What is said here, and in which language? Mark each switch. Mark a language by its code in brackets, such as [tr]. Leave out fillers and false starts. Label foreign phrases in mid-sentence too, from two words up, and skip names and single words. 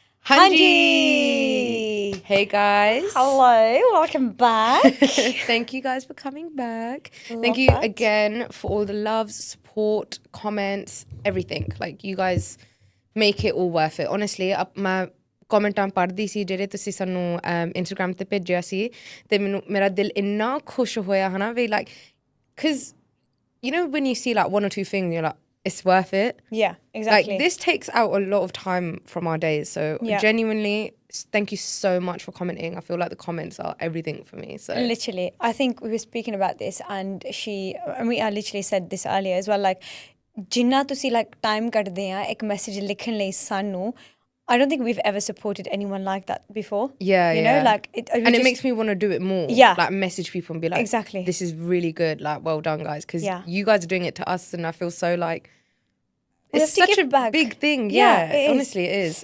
[en] Hanji! Hey guys. Hello, welcome back. Thank you guys for coming back. Love Thank you that. again for all the love, support, comments, everything. Like you guys make it all worth it. Honestly, [pa] ਮੈਂ ਕਮੈਂਟਾਂ ਪੜ੍ਹਦੀ ਸੀ ਜਿਹੜੇ ਤੁਸੀਂ ਸਾਨੂੰ ਇੰਸਟਾਗ੍ਰਾਮ ਤੇ ਭੇਜਿਆ ਸੀ ਤੇ ਮੈਨੂੰ ਮੇਰਾ ਦਿਲ ਇੰਨਾ ਖੁਸ਼ ਹੋਇਆ ਹਨਾ ਵੀ [en] like because you know when you see like one or two things you're like it's worth it. Yeah, exactly. Like this takes out a lot of time from our days. So genuinely, thank you so much for commenting. I feel like the comments are everything for me. So literally, I think we were speaking about this and I literally said this earlier as well. Like, [pa] ਜਿੰਨਾ ਤੁਸੀ [en] like time [pa] ਕੱਢਦੇ ਆ ਇੱਕ message ਲਿਖਣ ਲਈ ਸਾਨੂੰ [en] I don't think we've ever supported anyone like that before. Yeah, you know, like and it makes me want to do it more. Yeah, like message people and be like, exactly, this is really good. Like, well done, guys, because you guys are doing it to us, and I feel so like it's such a big thing. Yeah, honestly, it is.